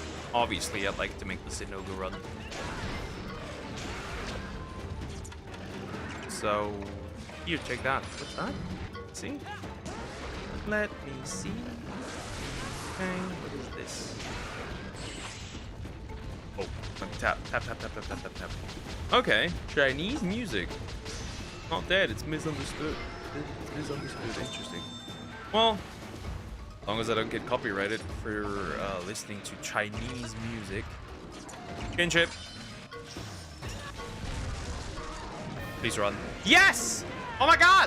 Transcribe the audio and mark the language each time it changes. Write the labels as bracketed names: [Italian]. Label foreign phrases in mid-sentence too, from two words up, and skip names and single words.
[English] Obviously, I'd like to make the Zinoga run. So, here, check that. What's that? See? Let me see. Okay, what is this? Oh, tap, tap, tap, tap, tap, tap, tap, tap. Okay, Chinese music. Not dead, it's misunderstood. It's misunderstood, interesting. Well, as long as I don't get copyrighted for listening to Chinese music. Kinship. Please run. Yes! Oh my god!